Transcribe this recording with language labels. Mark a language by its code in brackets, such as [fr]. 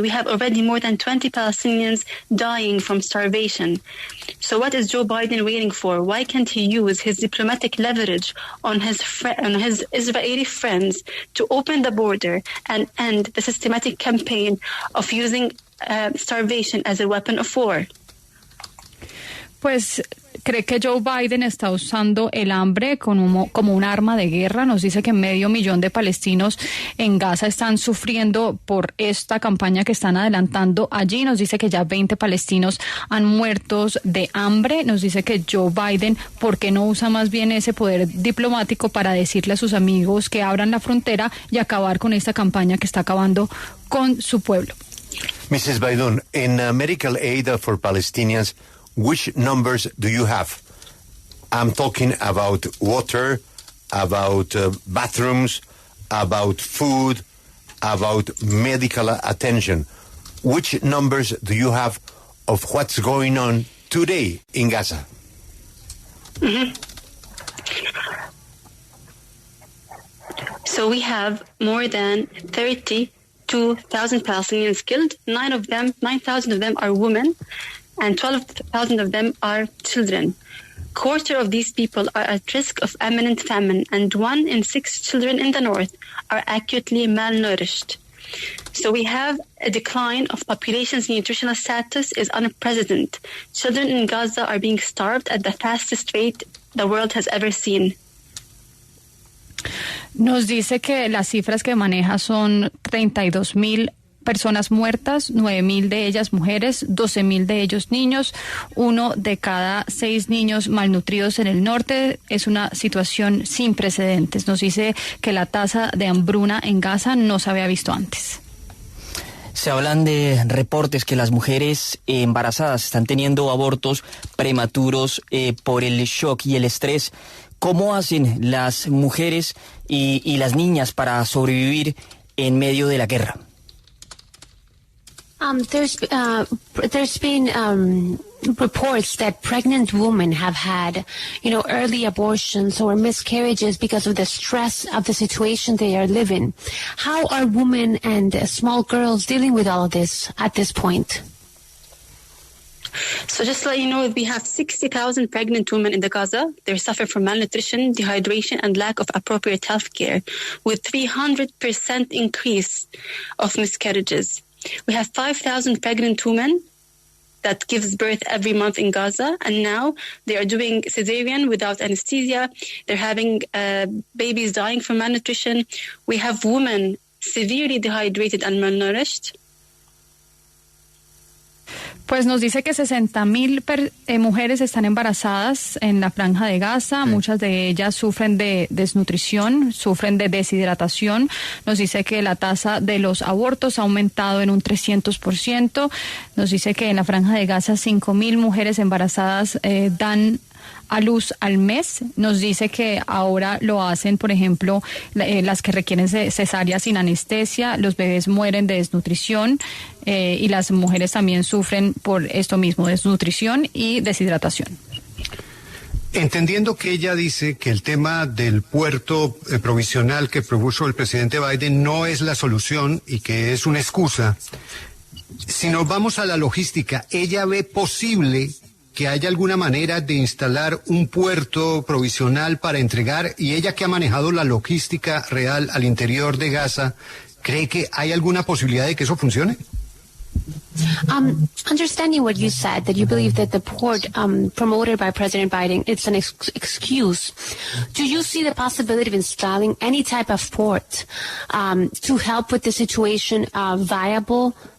[en] We have already more than 20 Palestinians dying from starvation. So what is Joe Biden waiting for? Why can't he use his diplomatic leverage on his Israeli friends to open the border and end the systematic campaign of using starvation as a weapon of war? [es] Pues cree que Joe Biden está usando el hambre como un arma de guerra. Nos dice que 500,000 de palestinos en Gaza están sufriendo por esta campaña que están adelantando allí. Nos dice que ya 20 palestinos han muerto de hambre. Nos dice que Joe Biden, ¿por qué no usa más bien ese poder diplomático para decirle a sus amigos que abran la frontera y acabar con esta campaña que está acabando con su pueblo? [en] Mrs. Baidoun, in medical aid for Palestinians, which numbers do you have? I'm talking about water about bathrooms, about food, about medical attention. Which numbers do you have of what's going on today in Gaza? Mm-hmm. So we have more than 32,000 Palestinians killed. 9,000 of them are women, and 12,000 of them are children. Quarter of these people are at risk of imminent famine, and 1 in 6 children in the north are acutely malnourished. So we have a decline of population's nutritional status is unprecedented. Children in Gaza are being starved at the fastest rate the world has ever seen. [es] Nos dice que las cifras que maneja son 32,000 personas muertas, 9,000 de ellas mujeres, 12,000 de ellos niños, 1 de cada 6 niños malnutridos en el norte. Es una situación sin precedentes. Nos dice que la tasa de hambruna en Gaza no se había visto antes. Se hablan de reportes que las mujeres embarazadas están teniendo abortos prematuros por el shock y el estrés. ¿Cómo hacen las mujeres y las niñas para sobrevivir en medio de la guerra? [en] There's been reports that pregnant women have had, early abortions or miscarriages because of the stress of the situation they are living. How are women and small girls dealing with all of this at this point? So just to let you know, we have 60,000 pregnant women in the Gaza. They suffer from malnutrition, dehydration, and lack of appropriate health care, with 300% increase of miscarriages. We have 5,000 pregnant women that gives birth every month in Gaza, and now they are doing cesarean without anesthesia. They're having babies dying from malnutrition. We have women severely dehydrated and malnourished. [es] Pues nos dice que 60,000 mujeres están embarazadas en la Franja de Gaza. Sí. Muchas de ellas sufren de desnutrición, sufren de deshidratación. Nos dice que la tasa de los abortos ha aumentado en un 300%. Nos dice que en la Franja de Gaza 5,000 mujeres embarazadas dan a luz al mes. Nos dice que ahora lo hacen, por ejemplo, las que requieren cesárea sin anestesia. Los bebés mueren de desnutrición y las mujeres también sufren por esto mismo, desnutrición y deshidratación. Entendiendo que ella dice que el tema del puerto provisional que propuso el presidente Biden no es la solución y que es una excusa, si nos vamos a la logística, ¿ella ve posible que haya alguna manera de instalar un puerto provisional para entregar, y ella que ha manejado la logística real al interior de Gaza, cree que hay alguna posibilidad de que eso funcione? [en] Understanding what you said, that you believe that the port promoted by President Biden, it's an excuse. Do you see the possibility of installing any type of port to help with the situation viable?